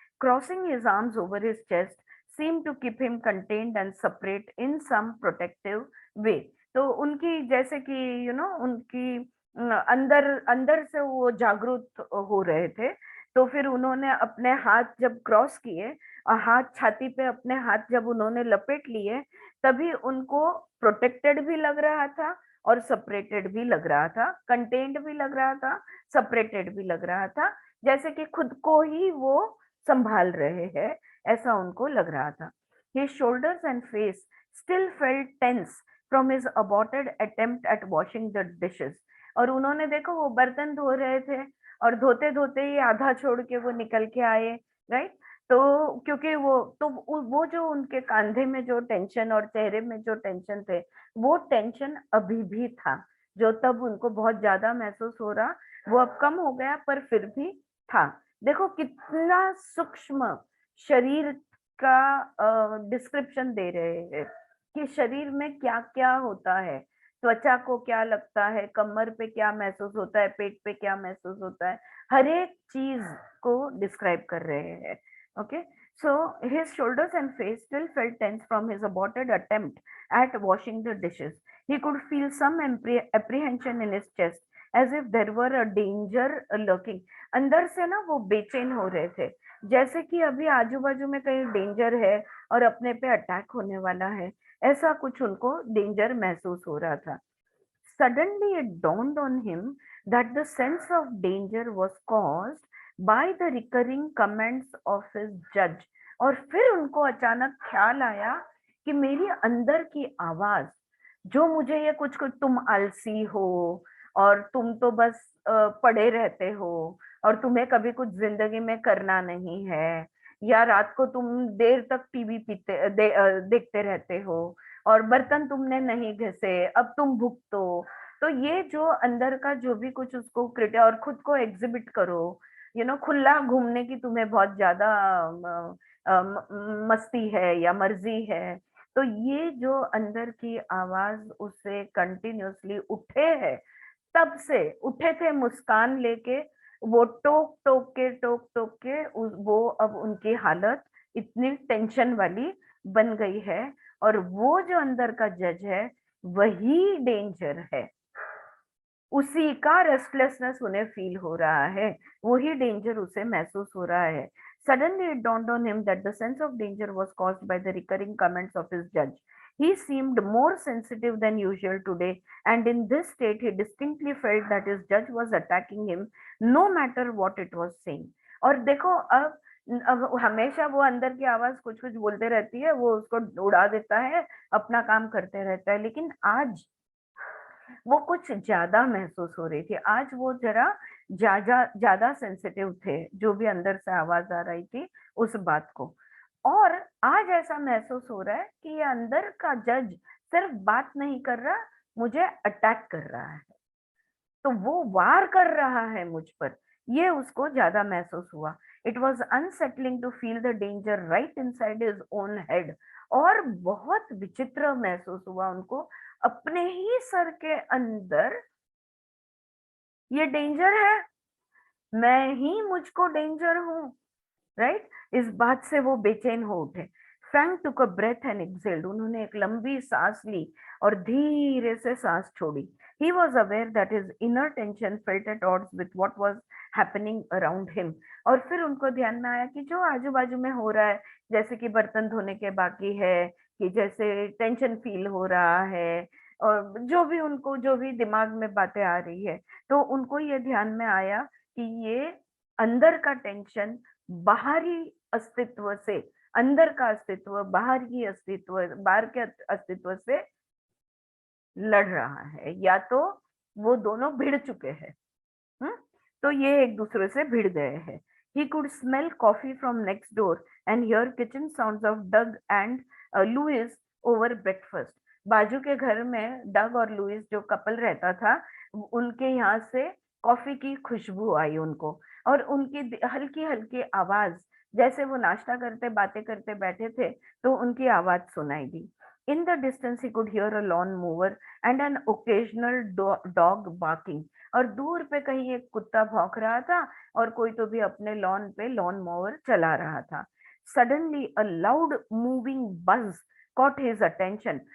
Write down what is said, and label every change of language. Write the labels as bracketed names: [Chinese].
[English] Crossing his arms over his chest seemed to keep him contained and separate in some protective way. [Hindi] तो उनकी जैसे कि उनकी अंदर अंदर से वो जागरूक हो रहे थे. तो फिर उन्होंने अपने हाथ जब क्रॉस किए और हाथ छाती पे अपने हाथ जब उन्होंने लपेट लिए, तभी उनको प्रोटेक्टेड भी लग रहा था और सेपरेटेड भी लग रहा था, कंटेन्ड भी लग रहा था, सेपरेटेड भी लग रहा था, जैसे कि खुद को ही वो संभाल रहे हैं, ऐसा उनको लग रहा था. [English] His shoulders and face still felt tense from his aborted attempt at washing the dishes. [Hindi] और उन्होंने देखो वो बर्तन धो रहे थे और धोते धोते ही आधा छोड़ के वो निकल के आए, राइट. तो क्योंकि वो जो उनके कंधे में जो टेंशन और चेहरे में जो टेंशन थे, वो टेंशन अभी भी था, जो तब उनको बहुत ज्यादा महसूस हो रहा, वो अब कम हो गया, पर फिर भी था. देखो कितना सूक्ष्म शरीर का डिस्क्रिप्शन दे रहे हैं कि शरीर में क्या क्या होता है, त्वचा को क्या लगता है, कमर पे क्या महसूस होता है, पेट पे क्या महसूस होता है, हर एक चीज को डिस्क्राइब कर रहे हैं. [English] Okay, so his shoulders and face still felt tense from his aborted attempt at washing the dishes. He could feel some apprehension in his chest as if there were a danger lurking. [Hindi] अंदर से ना वो बेचैन हो रहे थे, जैसे कि अभी आजू बाजू में कहीं डेंजर है और अपने पे अटैक होने वाला है, ऐसा कुछ उनको डेंजर महसूस हो रहा था. [English] Suddenly it dawned on him that the sense of danger was caused by the recurring comments of his judge. [Hindi] और फिर उनको अचानक ख्याल आया कि मेरी अंदर की आवाज जो मुझे ये कुछ कुछ, तुम आलसी हो और तुम तो बस पड़े रहते हो और तुम्हें कभी कुछ जिंदगी में करना नहीं है, या रात को तुम देर तक टीवी देखते रहते हो और बर्तन तुमने नहीं घसे, अब तुम भुगतो. तो ये जो अंदर का जो भी कुछ उसको और खुद को एग्जिबिट करो, खुला घूमने की तुम्हें बहुत ज्यादा मस्ती है या मर्जी है, तो ये जो अंदर की आवाज उससे कंटिन्यूअसली उठे है, तब से उठे थे मुस्कान लेके, वो टोक टोक के वो अब उनकी हालत इतनी टेंशन वाली बन गई है, और वो जो अंदर का जज है वही डेंजर है, उसी का रेस्टलेसनेस उन्हें फील हो रहा है, वही डेंजर उसे महसूस हो रहा है. [English] Suddenly it dawned on him that the sense of danger was caused by the recurring comments of his judge. He seemed more sensitive than usual today, and in this state he distinctly felt that his judge was attacking him no matter what it was saying. [Hindi] और देखो अब हमेशा वो अंदर की आवाज कुछ कुछ बोलते रहती है, वो उसको उड़ा देता है, अपना काम करते रहता है, लेकिन आज वो कुछ ज्यादा महसूस हो रही थी, आज वो जरा ज्यादा सेंसिटिव थे, जो भी अंदर से आवाज आ रही थी उस बात को. और आज ऐसा महसूस हो रहा है कि ये अंदर का जज सिर्फ बात नहीं कर रहा, मुझे अटैक कर रहा है, तो वो वार कर रहा है मुझ पर, ये उसको ज्यादा महसूस हुआ. [English] It was unsettling to feel the danger right inside his own head. [Hindi] और बहुत विचित्र महसूस हुआ उनको, अपने ही सर के अंदर ये डेंजर है, मैं ही मुझको डेंजर हूं, राइट. इस बात से वो बेचैन हो उठे. [English] Frank took a breath and exhaled. [Hindi] उन्होंने एक लंबी सांस ली और धीरे से सांस छोड़ी. [English] He was aware that his inner tension felt at odds with what was happening around him. [Hindi] और फिर उनको ध्यान में आया कि जो आजू बाजू में हो रहा है, जैसे कि बर्तन धोने के बाकी है, कि जैसे टेंशन फील हो रहा है, और जो भी उनको जो भी दिमाग में बातें आ रही है, तो उनको ये ध्यान में आया कि ये अंदर का टेंशन बाहरी अस्तित्व से, अंदर का अस्तित्व बाहर की अस्तित्व, बाहर के अस्तित्व से लड़ रहा है, या तो वो दोनों भिड़ चुके हैं। तो ये एक दूसरे से भिड़ गए हैं। [English] He could smell coffee from next door and hear kitchen sounds of Doug and Louis over breakfast. [Hindi] बाजू के घर में डग और लुइस जो कपल रहता था, उनके यहाँ से कॉफी की खुशबू आई उनको, और उनकी हल्की हल्की आवाज, जैसे वो नाश्ता करते बातें करते बैठे थे तो उनकी आवाज सुनाई दी। [English] In the distance he could hear a lawn mower and an occasional dog barking. [Hindi] और दूर पे कहीं एक कुत्ता भौंक रहा था और कोई तो भी अपने लॉन पे लॉन मोवर चला रहा था। [English] Suddenly a loud moving buzz caught his attention.